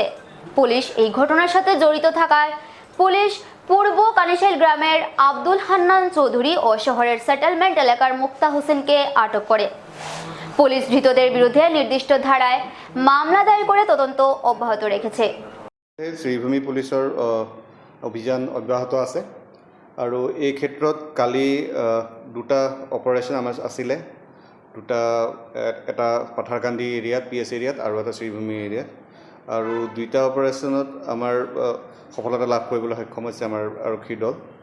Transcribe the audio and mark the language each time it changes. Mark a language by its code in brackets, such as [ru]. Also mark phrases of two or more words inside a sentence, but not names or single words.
[bn] পুলিশ এই ঘটনার সাথে জড়িত থাকায় পুলিশ পূর্ব কানিশাইল গ্রামের আব্দুল হান্নান চৌধুরী ও শহরের সেটেলমেন্ট এলাকার মুক্তা হোসেনকে আটক করে। পুলিশ ধৃতদের বিরুদ্ধে নির্দিষ্ট ধারায় মামলা দায়ের করে তদন্ত অব্যাহত রেখেছে। [as] শ্রীভূমি পুলিচৰ অভিযান অব্যাহত আছে আৰু এই ক্ষেত্ৰত কালি 2টা অপাৰেশ্যন আমাৰ আছিলে, এটা পাথাৰকান্দি এৰিয়াত পিএছ এৰিয়াত আৰু এটা শ্রীভূমি এৰিয়াত, আৰু 2টা অপাৰেশ্যনত আমাৰ সফলতা লাভ কৰিবলৈ সক্ষম হৈছে আমাৰ আৰক্ষীৰ দল।